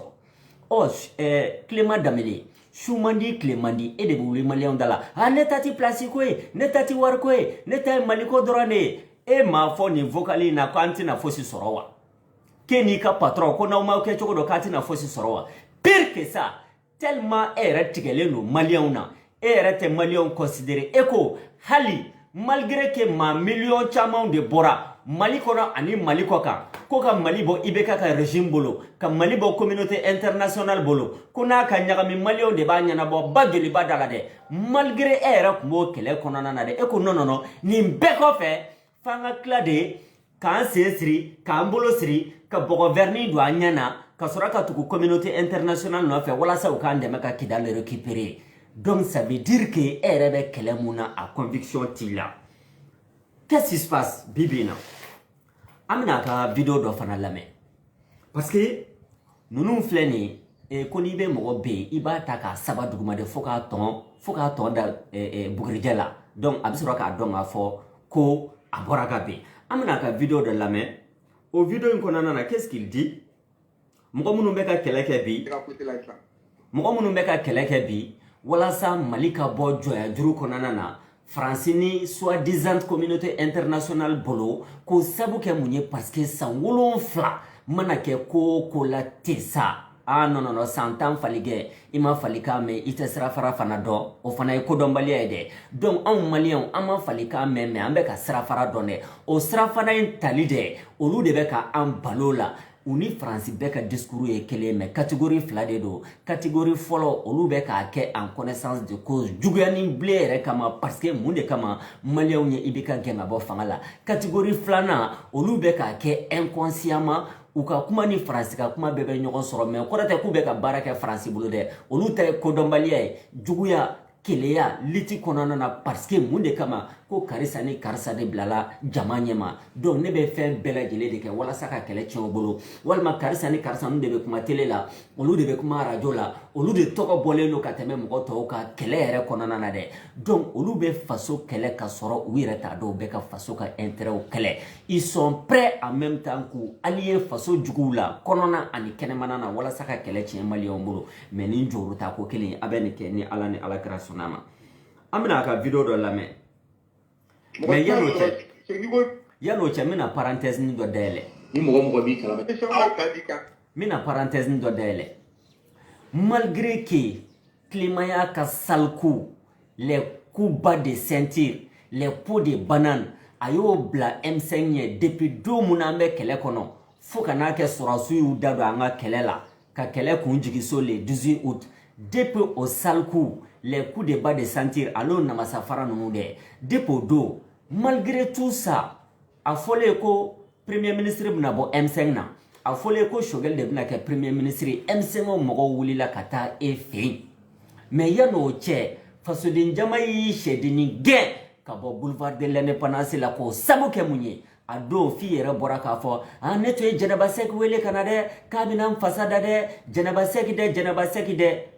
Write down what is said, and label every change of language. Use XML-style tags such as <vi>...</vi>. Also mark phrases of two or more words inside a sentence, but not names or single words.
<bm>sɔrɔ Clément Danbele su man di tile man di e de bɛ wuli maliyɛnw da la ne ta ti place ko ye ne ta ti wari ko ye ne ta ye Mali ko dɔrɔn de ye e m'a fɔ nin vocal in na k'an tɛna fosi sɔrɔ wa k'e n'i ka patron ko n'aw m'aw kɛ cogo dɔ k'a tɛna fosi sɔrɔ wa</bm> <fr>pire que ça tellement</fr> <bm>e yɛrɛ tigɛlen don maliyɛnw na e yɛrɛ tɛ maliyɛnw considérer e ko hali</bm> <fr>malgré que</fr> <bm>maa miliyɔn caman de bɔra Mali kɔnɔ ani Mali kɔ kan ko ka Mali bɔ IBK ka régime bolo ka Mali bɔ</bm> <fr>communauté internationale</fr> <bm>bolo ko n'a ka ɲagami maliyɛnw de b'a ɲɛnabɔ ba joliba da la dɛ malgré e yɛrɛ tun b'o kɛlɛ kɔnɔna na dɛ e ko non nin bɛɛ kɔfɛ f'an ka tila de k'an sen siri k'an bolo siri ka bɔgɔ verni don an ɲɛ na ka sɔrɔ ka tugu</bm> <fr>communauté internationale</fr> <bm>nɔfɛ walasa u k'an dɛmɛ ka Kidal</bm> <fr>récupérer donc ça veut dire que</fr> <bm>e yɛrɛ bɛ kɛlɛ mun na a conviction t'i la</bm> <fr>qu'est-ce qui se passe</fr> <bm>bibi na amina ka vidéo dɔ fana lamɛn</bm> <fr>parce que</fr> <bm>nunu filɛ nin ko n'i bɛ mɔgɔ be i b'a ta k'a saba duguma de fo k'a tɔn da bugurijɛ la donc a bɛ sɔrɔ k'a dɔn k'a fɔ ko a bɔra ka ben amina ka vidéo dɔ lamɛn o vidéo in kɔnɔna na</bm> <fr>qu'est-ce qu'il dit</fr> <bm>mɔgɔ minnu bɛ ka kɛlɛ kɛ bi walasa Mali ka bɔ jɔya juru kɔnɔna na France ni</bm> <fr>soi-disant communauté internationale</fr> <bm>bolo ko sabu kɛ mun ye</bm> <fr>parce que</fr> <bm>san 7 mana kɛ ko la te sa non san 10 falikɛ i ma falika mɛn i tɛ sirafara fana dɔn o fana ye kodɔnbaliya ye dɛ donc anw maliyɛnw an ma falika mɛn an bɛ ka sirafara dɔn dɛ o sirafara in tali dɛ olu de bɛ ka an balo la u ni Faransi bɛɛ ka discours ye kelen</bm> <fr>mais catégorie 2</fr> <bm>de don catégorie fɔlɔ olu bɛ k'a kɛ</bm> <fr>en connaissance de cause</fr> <bm>juguyanin bile yɛrɛ kama</bm> <fr>parce que</fr> <bm>mun de kama maliyɛnw ye IBK gɛn ka bɔ fanga la catégorie 2nan olu bɛ k'a kɛ inconsciemment u ka kuma ni Faransi ka kuma bɛɛ bɛ ɲɔgɔn sɔrɔ mais kɔrɔ tɛ k'u bɛ ka baara kɛ Faransi bolo dɛ olu ta ye kodɔnbaliya ye juguya keleya liti kɔnɔna na</bm> <fr>parce que</fr> <bm>mun de kama ko karisa ni karisa de bilala jama ɲɛma donc ne bɛ fɛn bɛɛ lajɛlen de kɛ walasa ka kɛlɛ tiɲɛ u bolo walima karisa ni karisa ninnu de bɛ kuma télé la olu de bɛ kuma radio la olu de tɔgɔ bɔlen don ka tɛmɛ mɔgɔ tɔw ka kɛlɛ yɛrɛ kɔnɔna na dɛ donc olu bɛ faso kɛlɛ ka sɔrɔ u yɛrɛ t'a dɔn u bɛ ka faso ka intérêt kɛlɛ</bm> <fr>ils sont prêts en même temps</fr> <bm>k'u allier faso juguw la kɔnɔna ani kɛnɛmana na walasa ka kɛlɛ tiɲɛ maliyɛnw bolo mais ni jɔyɔrɔ ta ko kelen a bɛ nin kɛ ni Ala ni Alakira sɔnna ma an bɛna ka vidéo dɔ lamɛn mais yan'o cɛ n bɛna parenthèse dɔ dayɛlɛ ni mɔgɔ b'i kalama n bɛna parenthèse dɔ dayɛlɛ</bm> <fr>malgré que</fr> <bm>Clément y'a ka</bm> <fr>sale coup les coups bas de ceinture les pots de banane</fr> <bm>a y'o bila M5 ɲɛ depuis don mun an bɛ kɛlɛ kɔnɔ fo ka n'a kɛ sɔrɔsiw y'u da don an ka kɛlɛ la ka kɛlɛ kun jigi so</bm> <fr>le 18 août depuis au sale coup les coups de bas de</fr> <bm>ceinture alo namasafara ninnu dɛ depuis o don</bm> <fr>malgré tout ça</fr> <bm>a fɔlen ko</bm> <fr>premier ministre</fr> <bm>bɛna bɔ M5 na a fɔlen ko Choguel de bɛna kɛ</bm> <fr>premier ministre</fr> <bm>M5 mɔgɔw wulila ka taa e fɛ yen mais yan'o cɛ fasoden jama y'i sɛdennin gɛn ka bɔ boulevard de l'indépendance la k'o sabu kɛ mun ye a don f'i yɛrɛ bɔra k'a fɔ ne tun ye Jɛnɛba Sɛki wele ka na dɛ k'a bɛna n fasa da dɛ Jɛnɛba Sɛki dɛ</bm>